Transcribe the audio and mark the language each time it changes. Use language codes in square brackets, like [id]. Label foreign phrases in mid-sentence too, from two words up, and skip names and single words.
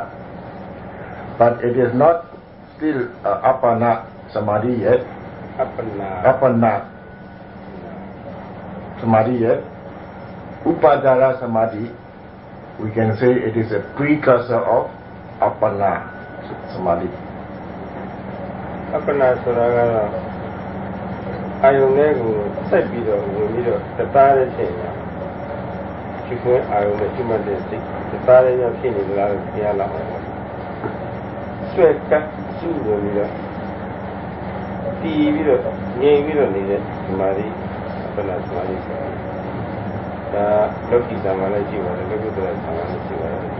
[en] But it is not still [pi] Appana Samadhi [en] yet. [pi] Appana Samadhi [en] yet. [pi] Upajjhara Samadhi, [en] we can say it is a precursor of [pi] Appana Samadhi. [my] Appana ဆိုတာကတော့အာယုန်လေးကိုဆက်ပြီးတော့ဝင်ပြီးတော့တသားလေးဖြစ်နေတာရှုခွင့်အာယုန်နဲ့ရှုမှတ်တဲ့စိတ်တသားလေးရောက်ဖြစ်နေကြလားသိရလောက်အောင်ဆွဲကပ်ရှုဝင်ပြီးတော့တည်ပြီးတော့ငြိမ်ပြီးတော့နေတဲ့ဒီမာရီ [pi] Appana Samadhi [my] ဆိုတာဒါလောကီဇာမှာလည်းရှိပါတယ်လောကုတ္တရာဇာမှာလည်းရှိပါတယ်